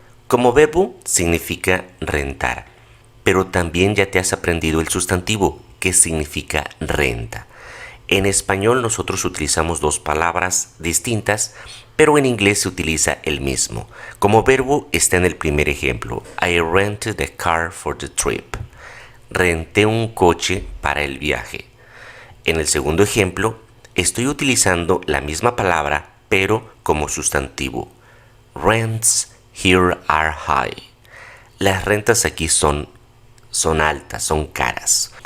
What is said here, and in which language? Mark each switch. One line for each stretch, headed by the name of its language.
Spanish: Como verbo significa rentar, pero también ya te has aprendido el sustantivo, que significa renta. En español nosotros utilizamos dos palabras distintas, pero en inglés se utiliza el mismo. Como verbo está en el primer ejemplo.
English: I rented a car for the trip.
Spanish: Renté un coche para el viaje. En el segundo ejemplo, estoy utilizando la misma palabra, pero como sustantivo.
English: Rents here are high.
Spanish: Las rentas aquí son altas, son caras.